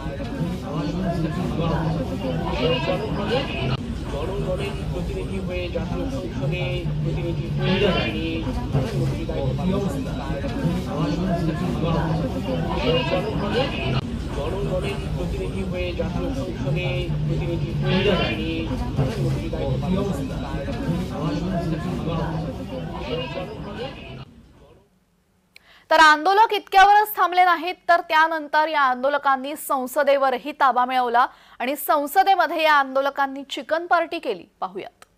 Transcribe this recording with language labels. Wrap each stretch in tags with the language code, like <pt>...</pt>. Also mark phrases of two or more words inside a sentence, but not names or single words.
<bn>জনগণের প্রতিনিধি হয়ে জাতীয় সংসদে প্রতিনিধি হয়ে তিনি প্রধানমন্ত্রীর দায়িত্ব পালন করেন। জনগণের প্রতিনিধি হয়ে জাতীয় সংসদে প্রতিনিধি হয়ে তিনি প্রধানমন্ত্রীর দায়িত্ব পালন করেন।</bn> <mr>तर आंदोलक इतक्यावरच थांबले नाहीत तर त्यानंतर या आंदोलकांनी संसदेवरही ताबा मिळवला आणि संसदेमध्ये या आंदोलकांनी</mr> <en>chicken party</en> <mr>केली। पाहूयात।</mr>